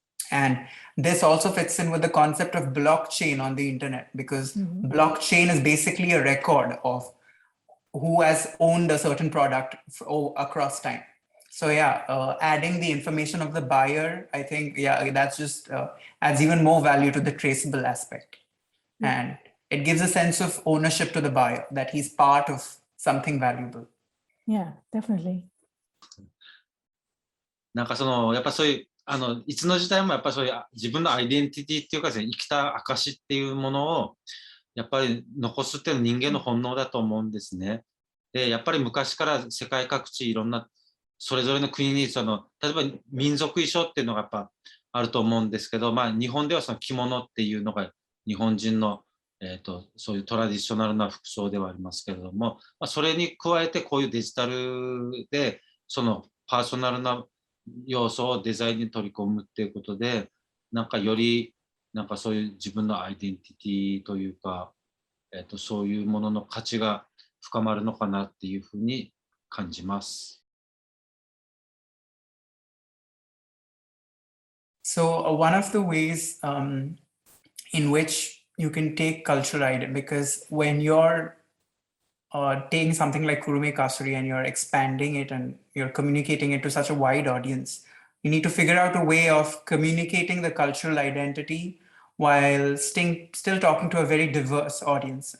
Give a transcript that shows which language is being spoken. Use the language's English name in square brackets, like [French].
[English] And this also fits in with the concept of blockchain on the internet, because blockchain is basically a record of who has owned a certain product across time. So yeah, adding the information of the buyer, I think, yeah, that's just adds even more value to the traceable aspect. And it gives a sense of ownership to the buyer, that he's part of something valuable. Yeah, definitely. [Japanese] なんかやっぱそういう、いつの時代もやっぱそういう自分のアイデンティティっていうかですね、生きた証っていうものを、やっぱり残すっていうのは人間の本能だと思うんですね。で、やっぱり昔から世界各地いろんな、それぞれの国に例えば民族衣装っていうのがやっぱあると思うんですけど、まあ日本ではその着物っていうのが日本人の、そういうトラディショナルな服装ではありますけれども、まあ、それに加えてこういうデジタルでそのパーソナルな要素をデザインに取り込むっていうことで、なんかよりなんかそういう自分のアイデンティティというか、そういうものの価値が深まるのかなっていうふうに感じます。 [English] So one of the ways in which you can take cultural identity, because when you're taking something like Kurume Kasuri and you're expanding it and you're communicating it to such a wide audience, you need to figure out a way of communicating the cultural identity while still talking to a very diverse audience.